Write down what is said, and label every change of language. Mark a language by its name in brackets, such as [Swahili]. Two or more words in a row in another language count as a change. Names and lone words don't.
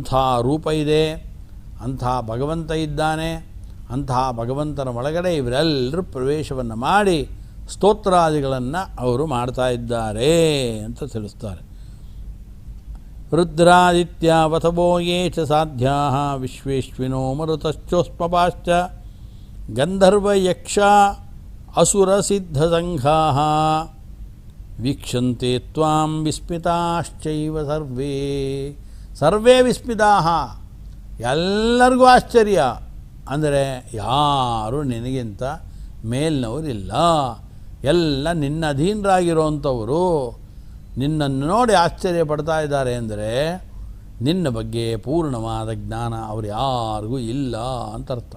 [Kannada] ಅಂಥ ರೂಪ ಇದೆ. ಅಂತಹ ಭಗವಂತ ಇದ್ದಾನೆ. ಅಂತಹ ಭಗವಂತನ ಒಳಗಡೆ ಇವರೆಲ್ಲರೂ ಪ್ರವೇಶವನ್ನು ಮಾಡಿ ಸ್ತೋತ್ರಾದಿಗಳನ್ನು ಅವರು ಮಾಡ್ತಾ ಇದ್ದಾರೆ ಅಂತ ತಿಳಿಸ್ತಾರೆ. [Sanskrit] ರುದ್ರಾದಿತ್ಯವಥವೋ ಯೇ ಚ ಸಾಧ್ಯಾ ವಿಶ್ವೇಶ್ವಿನೋ ಮರುತಶ್ಚೋಸ್ಮಪಾಶ್ಚ ಗಂಧರ್ವಯಕ್ಷ ಅಸುರಸಿದ್ಧಸಂಘಾ ವೀಕ್ಷಂತೆ ತ್ವಾಂ ವಿಸ್ಮಿತಾಶ್ಚೈವ ಸರ್ವೇ. ಸರ್ವೇ ವಿಸ್ಮಿತಾಃ, [Kannada] ಎಲ್ಲರಿಗೂ ಆಶ್ಚರ್ಯ. ಅಂದರೆ ಯಾರು ನಿನಗಿಂತ ಮೇಲ್ನವರಿಲ್ಲ, ಎಲ್ಲ ನಿನ್ನ ಅಧೀನರಾಗಿರೋವಂಥವರು ನಿನ್ನನ್ನು ನೋಡಿ ಆಶ್ಚರ್ಯ ಪಡ್ತಾ ಇದ್ದಾರೆ. ಅಂದರೆ ನಿನ್ನ ಬಗ್ಗೆ ಪೂರ್ಣವಾದ ಜ್ಞಾನ ಅವರು ಯಾರಿಗೂ ಇಲ್ಲ ಅಂತ ಅರ್ಥ.